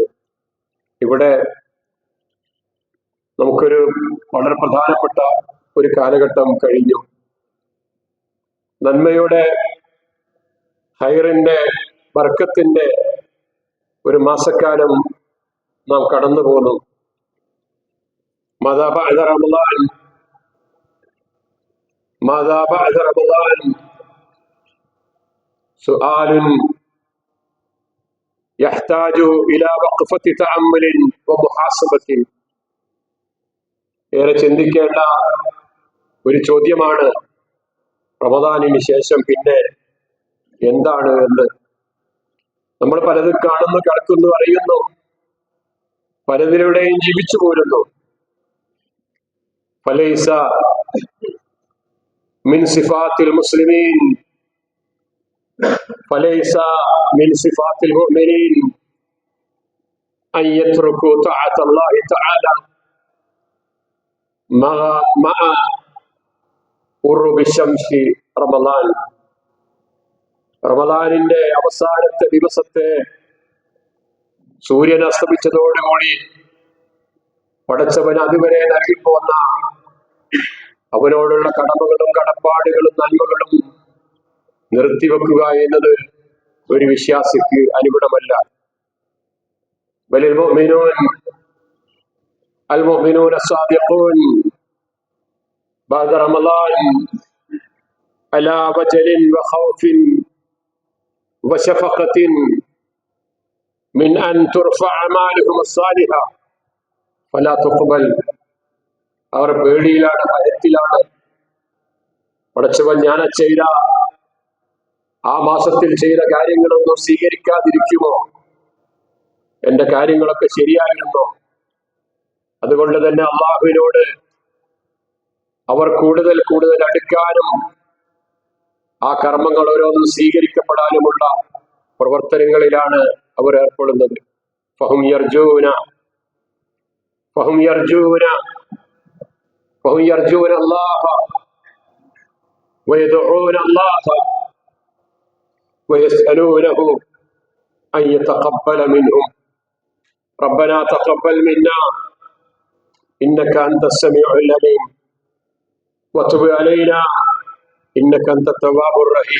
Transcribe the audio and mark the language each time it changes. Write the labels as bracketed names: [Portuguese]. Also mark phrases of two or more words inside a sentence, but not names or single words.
[Malayalam] ഇവിടെ നമുക്കൊരു വളരെ പ്രധാനപ്പെട്ട ഒരു കാലഘട്ടം കഴിഞ്ഞു. നന്മയുടെ, ഹൈറിന്റെ, ബർക്കത്തിന്റെ ഒരു മാസക്കാലം നാം കടന്നു പോകുന്നു. [Arabic] ماذا بعد رمضان ماذا بعد رمضان سؤال يحتاج إلى وقفة تأمل ومحاسبة. [Malayalam] ഏറെ ചിന്തിക്കേണ്ട ഒരു ചോദ്യമാണ് റമദാനിന് ശേഷം പിന്നെ എന്താണ് എന്ന്. നമ്മൾ പലതും കാണുന്നു, കേൾക്കുന്നു, അറിയുന്നു, പലതിലൂടെയും ജീവിച്ചു പോരുന്നു. [Arabic] فليس من صفات المسلمين فليس من صفات المؤمنين أن يتركوا طاعة الله تعالى مع غروب الشمس رمضان. [Malayalam] റമദാനിന്റെ അവസാനത്തെ ദിവസത്തെ സൂര്യൻ അസ്തമിച്ചതോടുകൂടി പടച്ചവൻ അതുവരെ നൽകിപ്പോന്ന അവനോടുള്ള കടമകളും കടപ്പാടുകളും നന്മകളും നിർത്തിവെക്കുക എന്നത് ഒരു വിശ്വാസിക്ക് അനുകൂലമല്ല. [Arabic] المؤمنون الصادقون بعد رمضان على وجل وخوف وشفقة من أن ترفع أعمالهم الصالحة فلا تقبل. [Malayalam] അവർ പേടിയിലാണ്, ഭയത്തിലാണ്. പടച്ചവൻ ഞാൻ ചെയ്ത ആ മാസത്തിൽ ചെയ്ത കാര്യങ്ങളൊന്നും സ്വീകരിക്കാതിരിക്കുമോ? എന്റെ കാര്യങ്ങളൊക്കെ ശരിയായിരുന്നോ? അതുകൊണ്ട് തന്നെ അള്ളാഹുവിനോട് അവർ കൂടുതൽ കൂടുതൽ അടുക്കാനും ആ കർമ്മങ്ങൾ ഓരോന്നും സ്വീകരിക്കപ്പെടാനുമുള്ള പ്രവർത്തനങ്ങളിലാണ് അവർ ഏർപ്പെടുന്നത്. [Arabic] فهم يرجون الله ويدعون الله ويسألونه أن يتقبل منهم. ربنا تقبل منا إنك أنت السميع العليم وتب علينا إنك أنت التواب الرحيم.